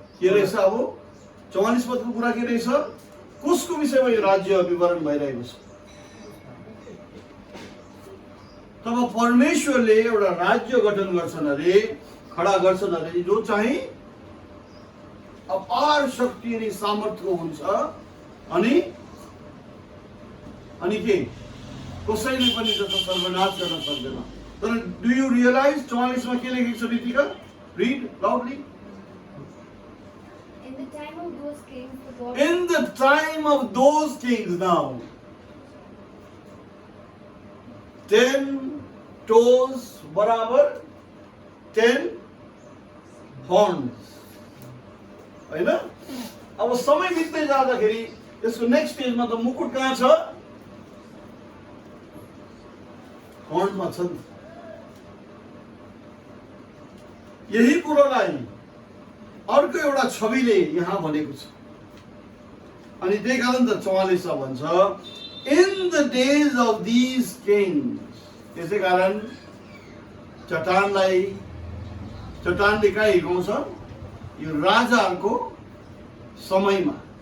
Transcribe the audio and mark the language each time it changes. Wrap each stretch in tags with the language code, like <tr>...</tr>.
<ne>के रहेछ अब 44 पदको कुरा के रहेछ कसको विषयमा यो राज्य विवरण भइरहेको छ तब परमेश्वरले एउटा राज्य गठन गर्छन् अरे खडा गर्छन् अरे जो चाहिँ अपार शक्ति अनि सामर्थ्यको हुन्छ अनि के कसैले पनि जस्तो सर्वनाश गर्न सक्दैन तर</ne> <en>do you realise</en> <ne>44 मा के लेखेको छ Ritika</ne> <en>Read loudly In the time of those kings, the God In the time of those kings now, 10 toes बराबर 10 horns.</en> <ne>होइन अब समय बित्दै जाँदाखेरि यसको नेक्स्ट स्टेजमा त मुकुट कहाँ छ हर्नमा छ नि यही कुरोलाई अर्को एउटा छविले यहाँ भनेको छ अनि त्यही कारण त 44 भन्छ</ne> <en>in the days of these kings</en> <ne>त्यसै कारण चट्टानले कहाँ हिर्काउँछ यो राजाहरूको समयमा</ne>